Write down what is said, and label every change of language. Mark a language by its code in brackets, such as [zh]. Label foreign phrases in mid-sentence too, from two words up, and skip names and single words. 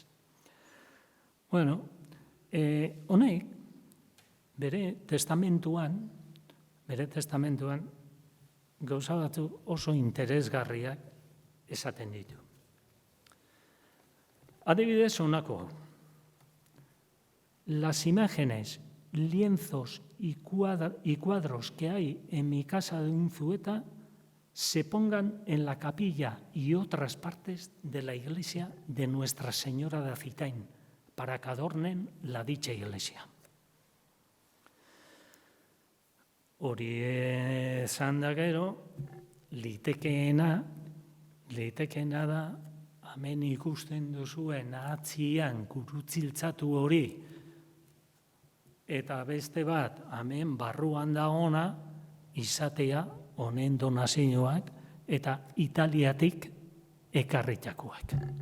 [eu] Bueno, honek, bere testamentuan, gauza batzu oso interesgarriak esaten ditu. Adibidez, honako hau. [es] Las imágenes, lienzos y cuadros que hay en mi casa de Unzueta se pongan en la capilla y otras partes de la iglesia de Nuestra Señora de Azitain para que adornen la dicha iglesia. [eu] Hori esan da gero, litekeena da, hemen ikusten duzuen atzian gurutziltzatu hori, eta beste bat, hemen barruan dagoena, izatea honen donazioak eta Italiatik ekarritakoak.